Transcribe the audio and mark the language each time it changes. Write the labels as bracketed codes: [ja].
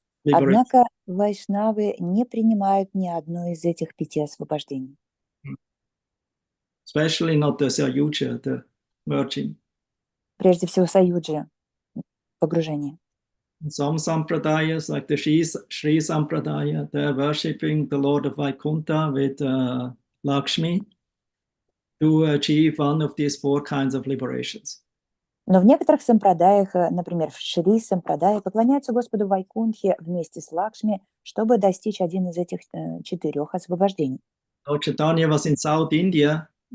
[ru] Однако вайшнавы не принимают ни одно из этих 5 освобождений. [en] Especially not the Sayuja, the merging. [ru] Прежде всего саюджи, погружение. [en] Some sampradayas, like the Sri Sampradaya, they're worshipping the Lord of Vaikuntha with Lakshmi to achieve one of these 4 kinds of liberations. [ru] Но в некоторых сампрадаях, например, в Шри Сампрадае, поклоняются Господу Вайкунтхе вместе с Лакшми, чтобы достичь один из этих 4 освобождений. [en] Lord Chaitanya was in South India.